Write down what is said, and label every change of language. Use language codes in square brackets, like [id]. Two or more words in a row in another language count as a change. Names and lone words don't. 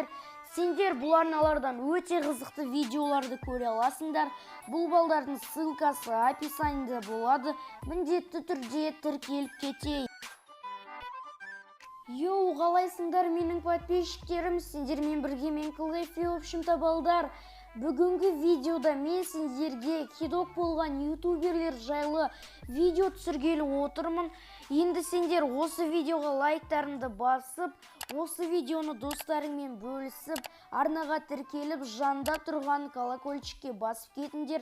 [kk] Сендер бұл арналардан өте қызықты видеоларды көре аласыңдар. Бұл балдардың ссылкасы описаниеда болады. Міндетті түрде тіркеліп кетейік. Йоу, қалайсыңдар менің подписчиктерім? Сендермен бірге мен Клэффи. [ru] В общем-то, [kk] балдар, бүгінгі видеода мен сендерге кидок болған ютуберлер жайлы видео түсіргелі отырмын. Енді сендер осы видеоға лайктарыңды басып, осы видеоны достарыңмен бөлісіп, арнаға тіркеліп, жанда тұрған колокольчикке басып кетіңдер.